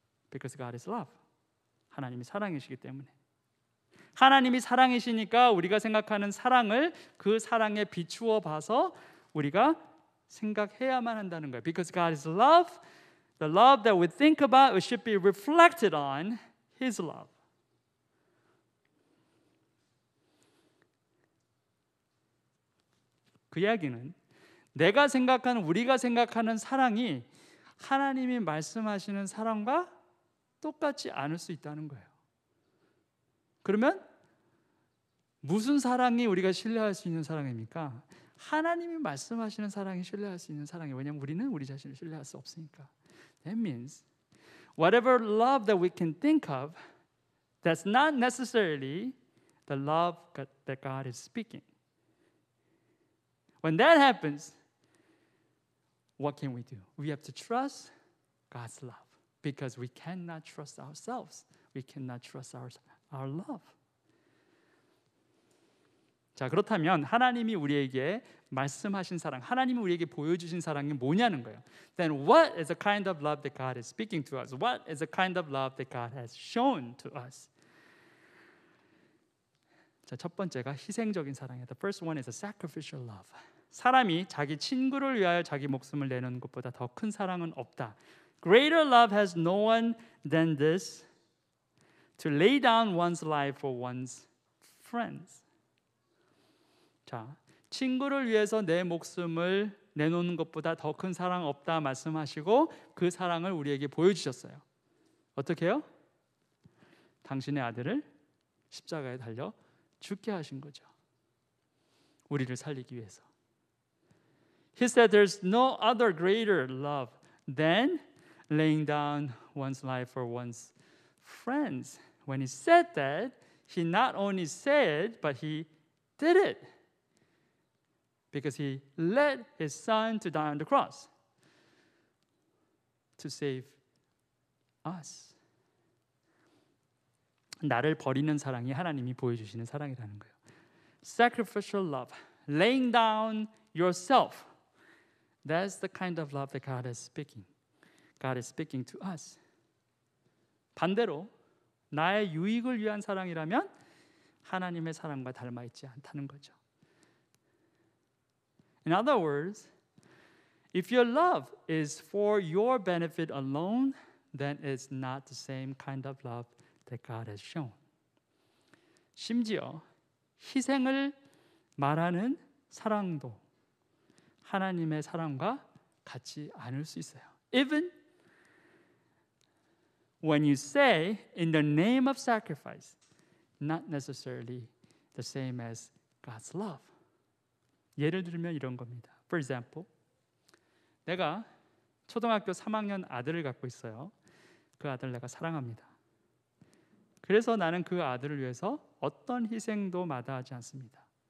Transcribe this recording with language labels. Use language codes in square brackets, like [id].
[en] Because God is love. [ko] 하나님이 사랑이시기 때문에. 하나님이 사랑이시니까 우리가 생각하는 사랑을 그 사랑에 비추어 봐서 우리가 생각해야만 한다는 거예요. [en] Because God is love, the love that we think about it should be reflected on His love. [ko] 그 이야기는 내가 생각하는 우리가 생각하는 사랑이 하나님이 말씀하시는 사랑과 똑같지 않을 수 있다는 거예요. 그러면 무슨 사랑이 우리가 신뢰할 수 있는 사랑입니까? 하나님이 말씀하시는 사랑이 신뢰할 수 있는 사랑이에요. 왜냐하면 우리는 우리 자신을 신뢰할 수 없으니까. [en] That means whatever love that we can think of, that's not necessarily the love that God is speaking. When that happens, what can we do? We have to trust God's love because we cannot trust ourselves. We cannot trust our love. [ko] 자, 그렇다면 하나님이 우리에게 말씀하신 사랑, 하나님이 우리에게 보여주신 사랑이 뭐냐는 거예요. [en] Then what is the kind of love that God is speaking to us? What is the kind of love that God has shown to us? [ko] 자, 첫 번째가 희생적인 사랑이에요. [en] The first one is a sacrificial love. [ko] 사람이 자기 친구를 위하여 자기 목숨을 내놓는 것보다 더 큰 사랑은 없다. [en] Greater love has no one than this, to lay down one's life for one's friends. [ko] 자, 친구를 위해서 내 목숨을 내놓는 것보다 더 큰 사랑 없다 말씀하시고 그 사랑을 우리에게 보여주셨어요. 어떻게 해요? 당신의 아들을 십자가에 달려 죽게 하신 거죠. 우리를 살리기 위해서. [en] He said there's no other greater love than laying down one's life for one's friends. When he said that, he not only said, but he did it. Because he led his son to die on the cross to save us. [ko] 나를 버리는 사랑이 하나님이 보여주시는 사랑이라는 거예요. [en] Sacrificial love, laying down yourself. That's the kind of love that God is speaking. God is speaking to us. [ko] 반대로 나의 유익을 위한 사랑이라면 하나님의 사랑과 닮아 있지 않다는 거죠. [en] In other words, if your love is for your benefit alone, then it's not the same kind of love that God has shown. [ko] 심지어 희생을 말하는 사랑도 하나님의 사랑과 같지 않을 수 있어요. [en] Even when you say in the name of sacrifice, not necessarily the same as God's love. [ko] 예를 들면 이런 겁니다. [en] For example, [ko] 내가 초등학교 3학년 아들을 갖고 있어요. 그 아들 내가 사랑합니다. 그래서 나는 그 아들을 위해서 어떤 희생도 마다하지 않습니다.